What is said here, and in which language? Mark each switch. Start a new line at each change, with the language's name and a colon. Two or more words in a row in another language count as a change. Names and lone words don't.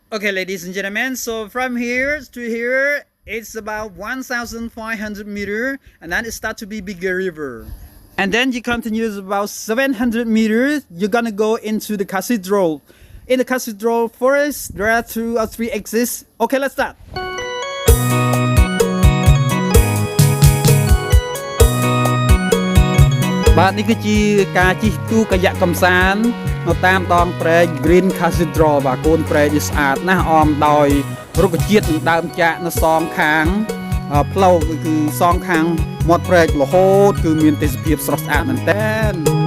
English: Okay, ladies and gentlemen, so from here to here, it's about 1,500 meter, and then it starts to be bigger river. And then you continue about 700 meters, you're gonna go into the cathedral. In the cathedral forest, there are 2 or 3 exits. Okay, let's start.
Khmer: បាទនេះគឺជាការជិះទូកាយ៉ាក់កំសាន្តនៅតាមដងព្រែក Green Cathedral បាទកូនព្រែកនេះស្អាតណាស់អមដោយរុក្ខជាតិនិងដើមចាក់នៅសងខាងផ្លូវគឺសងខាងមាត់ព្រែករហូតគឺមានទេសភាពស្រស់ស្អាតមែនទែន